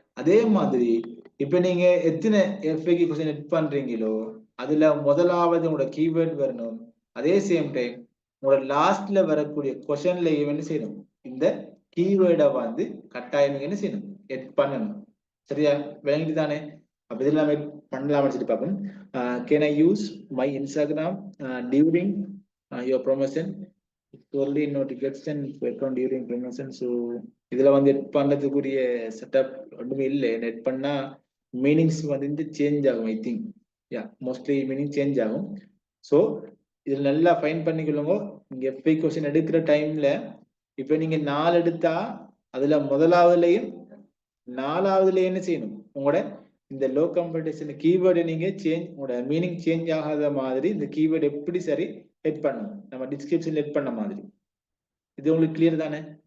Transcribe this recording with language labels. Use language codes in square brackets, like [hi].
[ta] அதே மாதிரி இப்ப நீங்க எத்தனை FAQ கொஸ்டின் எட் பண்றீங்களோ அதுல முதலாவது உங்களோட கீவேர்ட் வரணும். அதே சேம் டைம் உங்களோட லாஸ்ட்ல வரக்கூடிய கொஸ்டின்ல என்ன செய்யணும், இந்த கீவேர்டை வந்து கட்டாயம் என்ன செய்யணும், எட் பண்ணணும். சரியா? விளங்கிட்டு தானே? அப்ப இதுல நம்ம பண்ணலாம் வச்சுட்டு பார்ப்போம். [en] Can I use my Instagram during your promotion? Only notification account during promotion. [ta] So இதுல வந்து எட் பண்றதுக்குரிய செட்டப் ஒன்றுமே இல்லை. எட் பண்ணா மீனிங்ஸ் வந்து சேஞ்ச் ஆகும். [en] I think mostly meaning change [ta] ஆகும். ஸோ இதுல நல்லா ஃபைன் பண்ணிக்கொள்ளுங்க. நீங்க FAQ கொஸ்டின் எடுக்கிற டைம்ல இப்ப நீங்க 4 எடுத்தா அதுல முதலாவதுலயும் 4ஆவதுலயும் என்ன செய்யணும், உங்களோட இந்த லோ காம்படிஷன் கீவேர்டை நீங்க உங்களோட மீனிங் சேஞ்ச் ஆகாத மாதிரி இந்த கீவேர்டு எப்படி சரி ஹெட் பண்ணணும், நம்ம டிஸ்கிரிப்ஷன்ல ஹெட் பண்ண மாதிரி. இது உங்களுக்கு கிளியர் தானே?